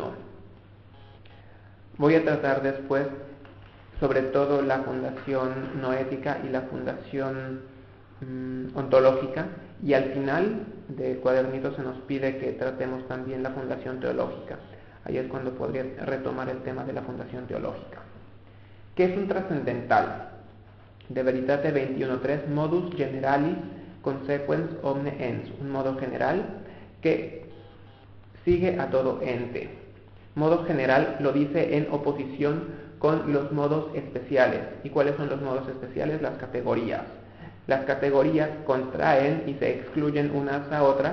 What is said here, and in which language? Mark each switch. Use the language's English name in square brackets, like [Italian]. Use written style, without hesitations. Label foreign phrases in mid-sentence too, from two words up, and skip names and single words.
[Spanish] Voy a tratar después sobre todo la fundación noética y la fundación ontológica, Y al final del cuadernito se nos pide que tratemos también la fundación teológica. Ahí es cuando podría retomar el tema de la fundación teológica. ¿Qué es un trascendental? De Veritate 21.3, [Latin] modus generalis consequens omne ens, [Spanish] un modo general que sigue a todo ente. Modo general lo dice en oposición con los modos especiales. ¿Y cuáles son los modos especiales? Las categorías. Las categorías contraen y se excluyen unas a otras.